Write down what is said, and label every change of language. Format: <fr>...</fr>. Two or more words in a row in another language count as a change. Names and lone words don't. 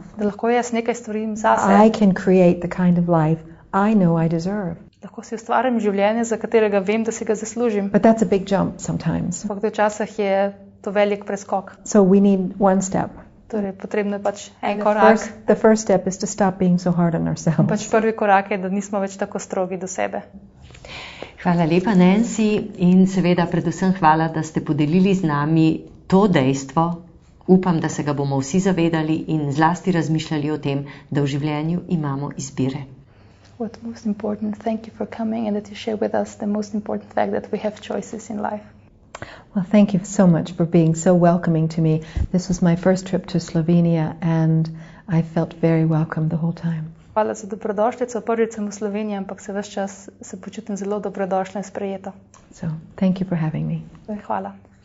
<sl>Da lahko jaz nekaj storim zase.</sl> <en>I can create the kind of life I know I deserve.</en> <sl>Lahko si ustvarim življenje, za katerega vem, da si ga zaslužim.</sl> <en>But that's a big jump sometimes.</en> <sl>Ampak včasih je to velik preskok.</sl> <en>So we need one step.</en> <sl>Torej, potrebno je pač en korak.</sl> <en>The first step is to stop being so hard on ourselves.</en> <sl>Pač prvi korak je, da nismo več tako strogi do sebe. Hvala lepa, Nancy, in seveda predvsem hvala, da ste podelili z nami to dejstvo. Upam, da se ga bomo vsi zavedali in zlasti razmišljali o tem, da v življenju imamo izbire.</sl> <en>What's most important, thank you for coming and that you share with us the most important fact that we have choices in life. Well, thank you so much for being so welcoming to me. This was my first trip to Slovenia and I felt very welcome the whole time.</en> <sl>Hvala za dobrodošlico. Prvič sem v Sloveniji, ampak se ves čas se počutim zelo dobrodošla in sprejeto.</sl> <en>So, thank you for having me.</en> <sl>Hvala.</sl>